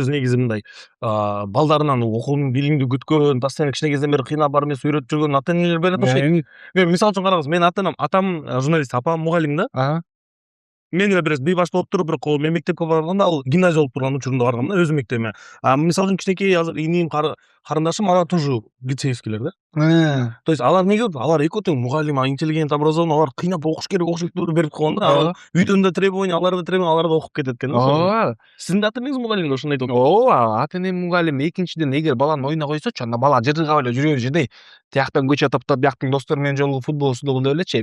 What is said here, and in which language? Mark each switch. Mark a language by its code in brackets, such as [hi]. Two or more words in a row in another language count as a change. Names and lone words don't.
[ky] Өзү негизи мындай балдарынан окуун билимди күткөн, постоянно кичине кезден бери кыйнап барып эмес үйрөтүп жүргөн ата энелер берет болуш керек. Мен мисалы үчүн караңыз, менин атам журналист, апам мугалим да. Мен эле бир бейбаш болуп туруп, бирок мен мектепке барганда ал гимназия болуп турган учурунда баргам да, өзүм мектебиме. Мисалы үчүн кичинекей азыр иним, карындашым алар тоже лицейскийлер да. [ru] То есть [ky] алар эмне кылып, алар экөө тең мугалим, [ru] интеллигент, образованный, [ky] алар кыйнап окуш керек деп берип койгон да. Үйдөн да требование, алар да окуп кетет экен. Ооба. Сиздин ата энеңиз мугалим да, ошондой айтып. Ооба, ата энем мугалим. Экинчиден, эгер баланы оюна койсочу, анда бала жыргап эле жүрө берчү. Тияктан көчө таптап, бияктын достору менен жолугуп футбол судогун деп элечи.